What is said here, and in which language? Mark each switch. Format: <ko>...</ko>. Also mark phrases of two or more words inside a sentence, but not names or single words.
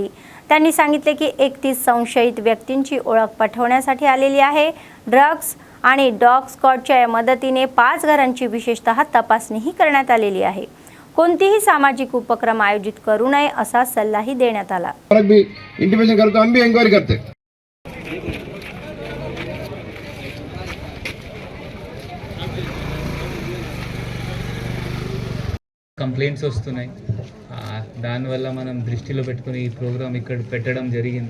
<mr>त्यांनी सांगितले की 31 संशयित व्यक्तींची ओळख पटवण्यासाठी आलेली आहे. ड्रग्ज आणि डॉग स्क्वॉडच्या मदतीने 5 घरांची विशेषतः तपासणीही करण्यात आलेली आहे. कोणतीही सामाजिक उपक्रम आयोजित करू नये असा सल्लाही देण्यात आला.</mr> <te>కంప్లైంట్స్ వస్తున్నాయి. దానివల్ల మనం దృష్టిలో పెట్టుకుని ఈ ప్రోగ్రామ్ ఇక్కడ పెట్టడం జరిగింది.</te>